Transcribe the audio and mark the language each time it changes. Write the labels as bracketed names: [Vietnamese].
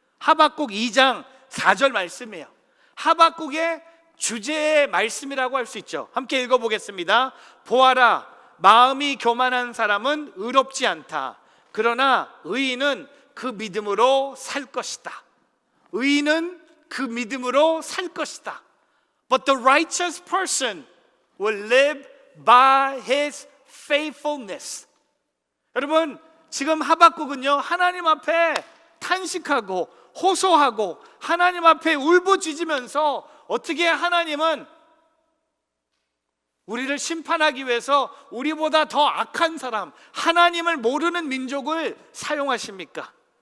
[Korean] 하박국 2장 4절 말씀이에요. 하박국의 주제의 말씀이라고 할 수 있죠. 함께 읽어보겠습니다. 보아라, 마음이 교만한 사람은 의롭지 않다. 그러나 의인은 그 믿음으로 살 것이다. 의인은 그 믿음으로 살 것이다. [English] But the righteous person will live by his faithfulness. [Korean] 여러분, 지금 하박국은요 하나님 앞에 탄식하고 호소하고 하나님 앞에 울부짖으면서 어떻게 하나님은 우리를 심판하기 위해서 우리보다 더 악한 사람, 하나님을 모르는 민족을 사용하십니까?